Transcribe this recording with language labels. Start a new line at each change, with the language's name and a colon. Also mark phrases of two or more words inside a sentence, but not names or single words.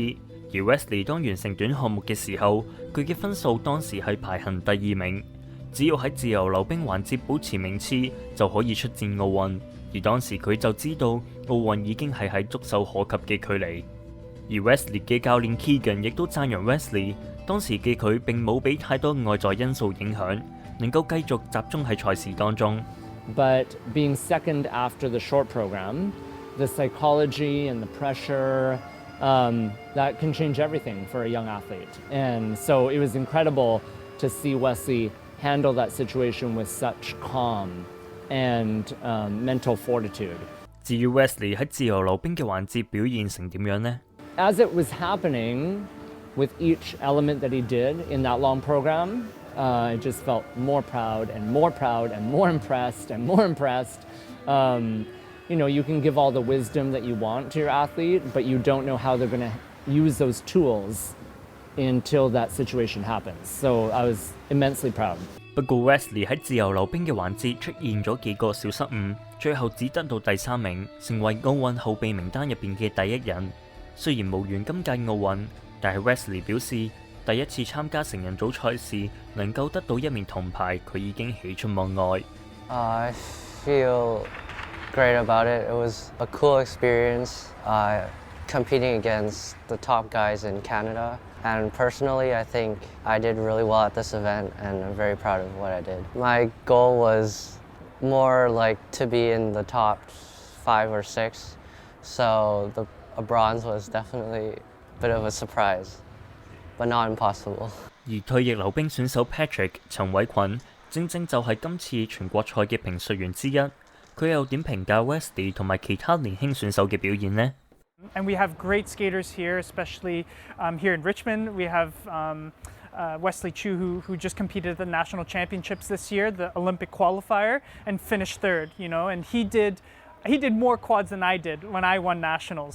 Cantonese: 而 Wesley 當完成短項目嘅時候，佢嘅分數當時係排行第2名，只要喺自由溜冰環節保持名次就可以出戰奧運。而當時佢就知道奧運已經係喺觸手可及嘅距離。而 Wesley 嘅教練 Keegan 亦都讚揚 Wesley， 當時嘅佢並冇俾太多外在因素影響，能夠繼續集中喺賽事當中。
English: But being second after the short program, the psychology and the pressure, that can change everything for a young athlete. And so it was incredible to see Wesley handle that situation with such calm and mental fortitude.
Cantonese: 至於 Wesley 喺自由溜冰嘅環節表現成點樣呢？
English: As it was happening with each element that he did in that long program, I just felt more proud and more proud and more impressed and more impressed. You know, you can give all the wisdom that you want to your athlete, but you don't know how they're going to use those tools until that situation happens. So I was immensely proud.
Cantonese: 不過 Wesley 喺自由溜冰嘅環節出現咗幾個小失誤，最後只得到第3名，成為奧運後備名單入邊嘅第1人。雖然無緣今屆奧運，但係 Wesley 表示，第一次參加成人組賽事能夠得到1面銅牌，佢已經喜出望外。
English: I feel great about it. It was a cool experience competing against the top guys in Canada. And personally, I think I did really well at this event, and I'm very proud of what I did. My goal was more like to be in the top 5 or 6, so a bronze was definitely a bit of a surprise, but not impossible.
Cantonese: 而退役溜冰選手 Patrick 陳偉群正正就係今次全國賽嘅評述員之一，佢又點評價 Wesley 同埋其他年輕選手嘅表現呢？
English: And we have great skaters here, especially here in Richmond. We have Wesley Chu, who just competed at the national championships this year, the Olympic qualifier, and finished 3rd. You know, and he did more quads than I did when I won nationals.